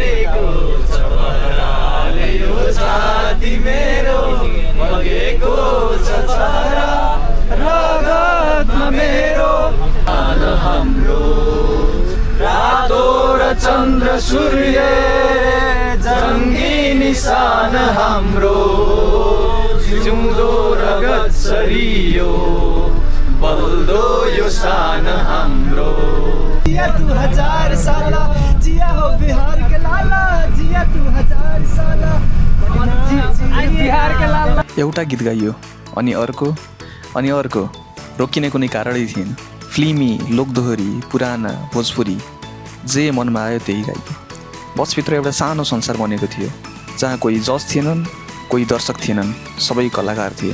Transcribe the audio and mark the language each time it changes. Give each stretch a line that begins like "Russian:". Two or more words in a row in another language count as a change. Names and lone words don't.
Nepali: चन्द्र सूर्य जङ्गी निशान हाम्रो, जिउँदो रगत सरियो बल्दो यो शान हाम्रो।
Bhojpuri: जिया 2000 साला जिया हो बिहार के लाला, जिया 2000 साला बिहार के लाला।
Nepali: एउटा गीत गाइयो अनि अर्को रोकिने कुनै कारणै थिएन। फिल्मी, लोकदोहोरी, पुराना, भोजपुरी जे मनमा आयो त्यही गाइयो। बसभित्र एउटा सानो संसार बनेको थियो, जहाँ कोही जज थिएनन्, कोही दर्शक थिएनन्, सबै कलाकार थिए।